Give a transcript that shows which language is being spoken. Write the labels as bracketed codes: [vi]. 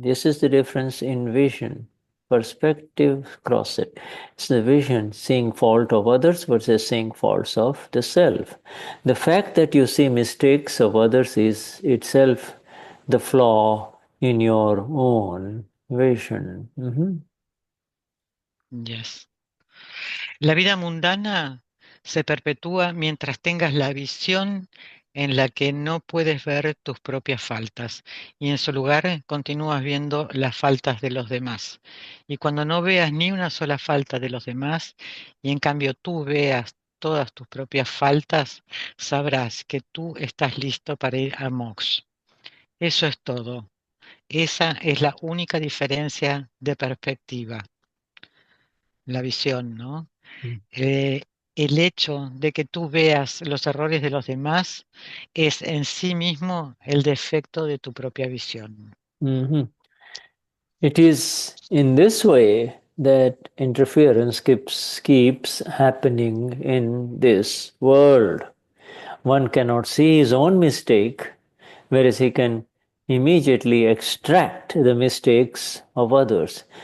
[en] This is the difference in vision. Perspective, cross it. It's the vision, seeing fault of others versus seeing faults of the self. The fact that you see mistakes of others is itself the flaw in your own vision. Yes. [es] La vida mundana se perpetúa mientras tengas la visión en la que no puedes ver tus propias faltas y en su lugar continúas viendo las faltas de los demás. Y cuando no veas ni una sola falta de los demás y en cambio tú veas todas tus propias faltas, sabrás que tú estás listo para ir a moksha. Eso es todo. Esa es la única diferencia de perspectiva, la visión, ¿no? El hecho de que tú veas los errores de los demás es en sí mismo el defecto de tu propia visión. [en] It is in this way that interference keeps happening in this world. One cannot see his own mistake, whereas he can immediately extract the mistakes of others.